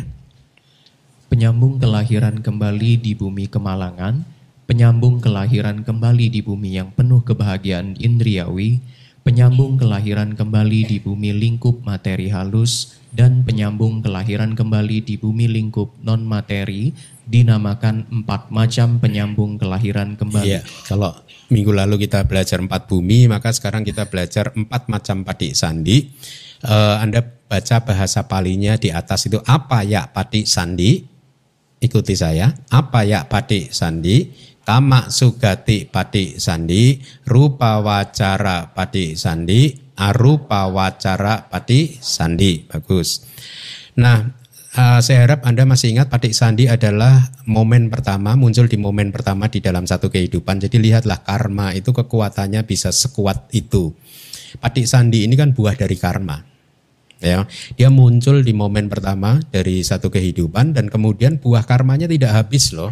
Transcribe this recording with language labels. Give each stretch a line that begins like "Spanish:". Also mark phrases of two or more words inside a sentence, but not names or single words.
Indonesian: Penyambung kelahiran kembali di bumi kemalangan, penyambung kelahiran kembali di bumi yang penuh kebahagiaan indriawi, penyambung kelahiran kembali di bumi lingkup materi halus, dan penyambung kelahiran kembali di bumi lingkup non-materi, dinamakan 4 macam penyambung kelahiran kembali. Iya, kalau minggu lalu kita belajar 4 bumi, maka sekarang kita belajar 4 macam patisandhi. Anda baca bahasa palinya di atas itu,
Pali: apa ya patisandhi?
Indonesian: Ikuti saya.
Pali: Apa ya patisandhi? Kama sugati patisandhi, rupa wacara patisandhi, arupa wacara patisandhi.
Indonesian: Bagus. Nah, saya harap Anda masih ingat patisandhi adalah momen pertama, muncul di momen pertama di dalam satu kehidupan. Jadi lihatlah karma itu kekuatannya bisa sekuat itu. Patisandhi ini kan buah dari karma. Ya, dia muncul di momen pertama dari satu kehidupan dan kemudian buah karmanya tidak habis loh.